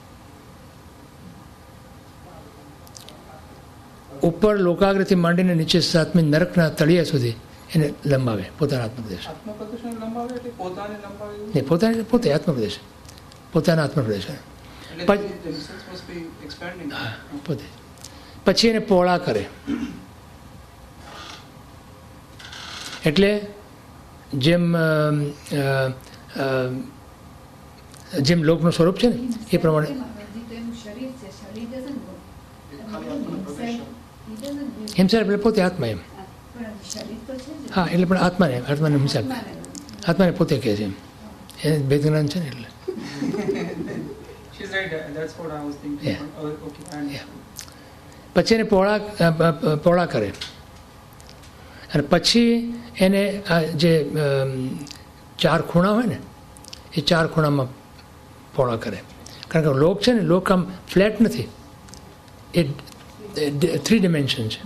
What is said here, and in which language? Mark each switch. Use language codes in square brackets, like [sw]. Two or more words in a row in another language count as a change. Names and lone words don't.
[gu] ઉપર લોકાગ્રથી માંડીને નીચે 7મી નરકના તળિયા સુધી એને લંબાવે પોતાના આત્મપ્રદેશ. આત્મપ્રદર્શન લંબાવે એટલે પોતાને લંબાવે એવું? નહીં, પોતે આત્મપ્રદેશ, પોતાના આત્મપ્રદેશ. [en] એટલે themselves must be expanding. [gu] હા, પોતે. પછી એને પહોળા કરે. એટલે જેમ લોકનું સ્વરૂપ છે ને એ પ્રમાણે હિમસાર એટલે પોતે આત્મા એમ. હા, એટલે પણ આત્માને હિમસાર, આત્માને પોતે કહે છે એમ. એને ભેદજ્ઞાન છે ને એટલે. [en] She's right. That's what I was thinking. Yeah. Okay, I understand. [gu] પછી એને પહોળા કરે અને પછી એને આ જે 4 ખૂણા હોય ને એ 4 ખૂણામાં પહોળા કરે. કારણ કે લોક છે ને, લોક આમ ફ્લેટ નથી, એ 3 ડિમેન્શન છે.